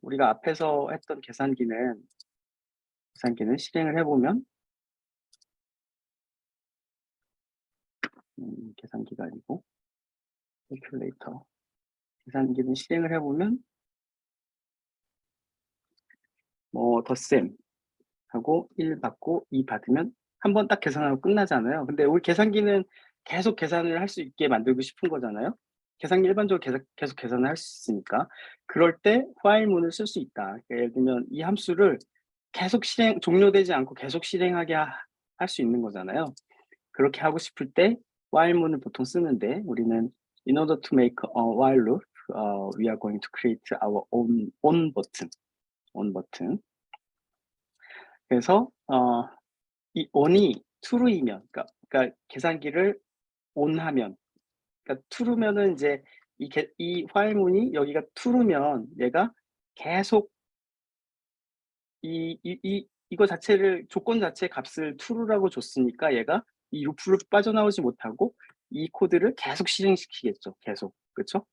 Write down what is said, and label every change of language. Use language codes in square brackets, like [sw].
[ko] 우리가 앞에서 했던 계산기는 실행을 해보면 계산기가 아니고 캘큘레이터 계산기는 실행을 해보면 뭐 덧셈 하고 1 받고 2 받으면 한 번 딱 계산하고 끝나잖아요. 근데 우리 계산기는 계속 계산을 할 수 있게 만들고 싶은 거잖아요. 계산기 일반적으로 계속 계산을 할 수 있으니까 그럴 때 while문을 쓸 수 있다. 그러니까 예를 들면 이 함수를 계속 종료되지 않고 계속 실행하게 할 수 있는 거잖아요. 그렇게 하고 싶을 때 while문을 보통 쓰는데 우리는 [en] in order to make a while loop, we are going to create our own button. [ko] 그래서 이 on이 true이면, 그러니까 계산기를 on하면, 그러니까 true면은 이제 이 while문이 여기가 true면 얘가 계속 이거 자체를 조건 자체 값을 true라고 줬으니까 얘가 이 루프를 빠져나오지 못하고 이 코드를 계속 실행시키겠죠. 계속. 그렇죠?